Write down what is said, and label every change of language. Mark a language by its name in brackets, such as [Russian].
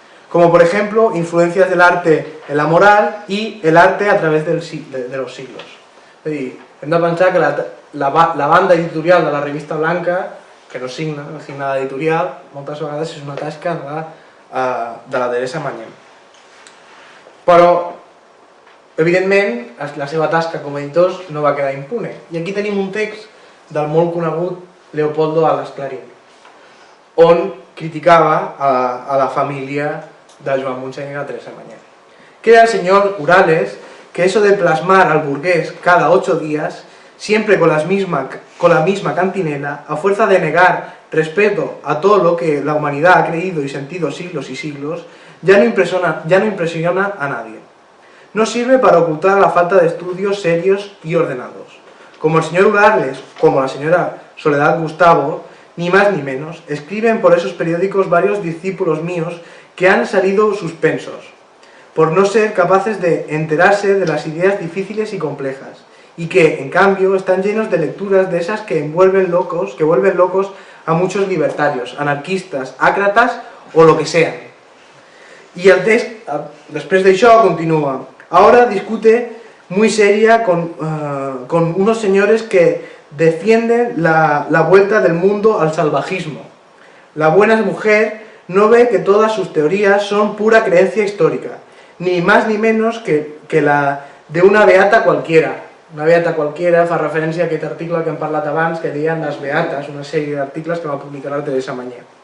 [Spanish] Como por ejemplo, influencias del arte en la moral y el arte a través de los siglos. [Catalan] És a dir, hem de pensar que la banda editorial de la revista Blanca, que no signa, la signada editorial, moltes vegades és una tasca de la Teresa Mañé. Però, evidentment, la seva tasca com a editors no va quedar impune. I aquí tenim un text del molt conegut Leopoldo Alas Clarín, on criticava a la família de Joan Montseny y la Teresa Mañé. [Spanish] Crea el señor Urales que eso de plasmar al burgués cada 8 días, siempre con la misma cantinela, a fuerza de negar respeto a todo lo que la humanidad ha creído y sentido siglos y siglos, ya no impresiona a nadie. No sirve para ocultar la falta de estudios serios y ordenados. Como el señor Urales, como la señora Soledad Gustavo, ni más ni menos, escriben por esos periódicos varios discípulos míos que han salido suspensos, por no ser capaces de enterarse de las ideas difíciles y complejas, y que, en cambio, están llenos de lecturas de esas que vuelven locos a muchos libertarios, anarquistas, ácratas o lo que sean. [Catalan] Y el text, després d'això, continúa. [Spanish] Ahora discute muy seria con unos señores que defienden la vuelta del mundo al salvajismo. La buena mujer no ve que todas sus teorías son pura creencia histórica, ni más ni menos que la de una beata cualquiera. Una beata cualquiera [Catalan] fa referència a aquest article que hem parlat abans, que deien les beates, una sèrie d'articles que va publicar la Teresa Mañé.